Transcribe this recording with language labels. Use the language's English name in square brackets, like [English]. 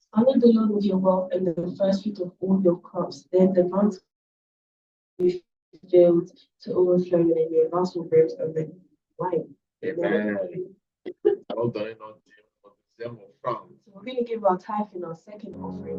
[English] Honor the Lord with your wealth and the first fruit of all your crops. Then the months will be filled to overflowing and your vast will burst over wine. Amen. [French] Allons donner notre deuxième offrande. [English] So we're going to give our tithe in our second offering.